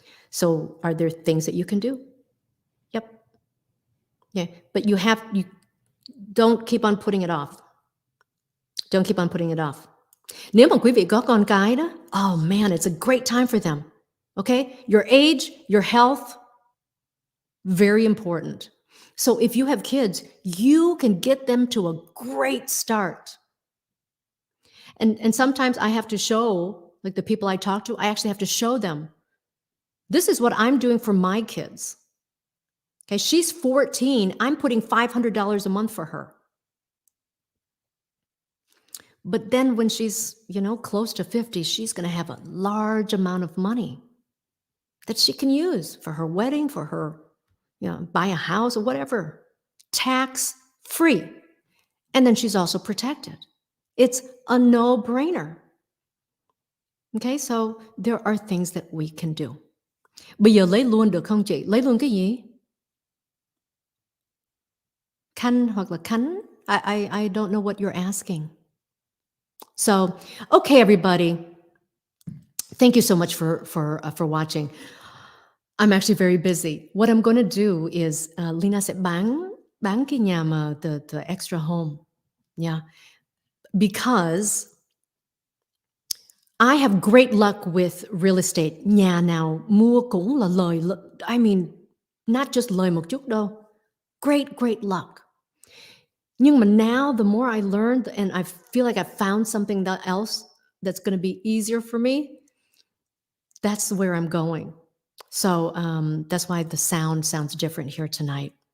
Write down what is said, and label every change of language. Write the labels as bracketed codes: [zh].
[en] So are there things that you can do? Yep. Yeah, but you don't keep on putting it off. Don't keep on putting it off. [vi] Nếu mà quý vị có con cái đó, [en] oh man, it's a great time for them. Okay? Your age, your health, very important. So if you have kids, you can get them to a great start. And sometimes I have to show, like the people I talk to, I actually have to show them, this is what I'm doing for my kids. Okay, she's 14. I'm putting $500 a month for her. But then when she's, close to 50, she's going to have a large amount of money that she can use for her wedding, for her, buy a house or whatever, tax free. And then she's also protected. It's a no-brainer. Okay, so there are things that we can do. [vi] Bây giờ lấy luôn được không chị? Lấy luôn cái gì? Khanh hoặc là Khánh, [en] I don't know what you're asking. So, okay, everybody. Thank you so much for watching. I'm actually very busy. What I'm going to do is Lina [vi] sẽ bán cái nhà mà [en] the extra home. Yeah. Because I have great luck with real estate. [vi] Nhà nào mua cũng là lời. [en] I mean, not just [vi] lời một chút đâu. [en] Great luck. [vi] Nhưng mà [en] now, the more I learned and I feel like I've found something else that's going to be easier for me, that's where I'm going. So that's why the sound sounds different here tonight.